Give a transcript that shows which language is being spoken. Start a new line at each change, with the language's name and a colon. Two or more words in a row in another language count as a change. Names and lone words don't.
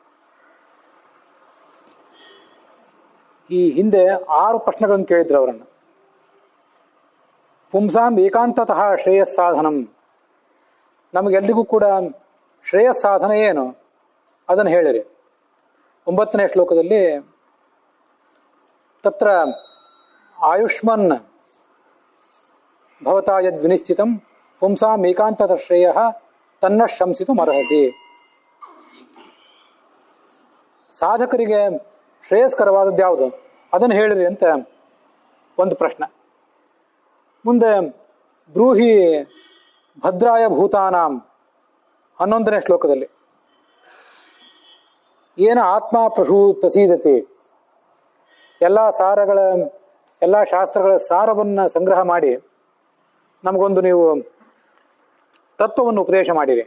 Kannada: ಈ ಹಿಂದೆ 6 ಪ್ರಶ್ನೆಗಳನ್ನು ಕೇಳಿದ್ರು ಅವರನ್ನು.
Sanskrit: ಪುಂಸಾಂ ಏಕಾಂತತಃ ಶ್ರೇಯಸ್ಸಾಧನಂ,
Kannada: ನಮಗೆಲ್ಲರಿಗೂ ಕೂಡ ಶ್ರೇಯಸ್ಸಾಧನ ಏನು ಅದನ್ನು ಹೇಳಿರಿ. 9ನೇ ಶ್ಲೋಕದಲ್ಲಿ
Sanskrit: ತತ್ರ ಆಯುಷ್ಮನ್ ಭವತಾ ಯದ್ ವಿನಿಶ್ಚಿತಂ ಪುಂಸಾಂ ಏಕಾಂತತಃ ಶ್ರೇಯಃ ತನ್ನ ಶಂಸಿತು ಅರ್ಹಸಿ.
Kannada: ಸಾಧಕರಿಗೆ ಶ್ರೇಯಸ್ಕರವಾದದ್ದು ಯಾವುದು ಅದನ್ನು ಹೇಳಿರಿ ಅಂತ ಒಂದು ಪ್ರಶ್ನೆ. ಮುಂದೆ
Sanskrit: ಬ್ರೂಹಿ ಭದ್ರಾಯ ಭೂತಾನಾಂ
Kannada: 11ನೇ ಶ್ಲೋಕದಲ್ಲಿ
Sanskrit: ಏನ ಆತ್ಮ ಪ್ರಸೀದತೆ,
Kannada: ಎಲ್ಲ ಶಾಸ್ತ್ರಗಳ ಸಾರವನ್ನು ಸಂಗ್ರಹ ಮಾಡಿ ನಮಗೊಂದು ನೀವು ತತ್ವವನ್ನು ಉಪದೇಶ ಮಾಡಿರಿ.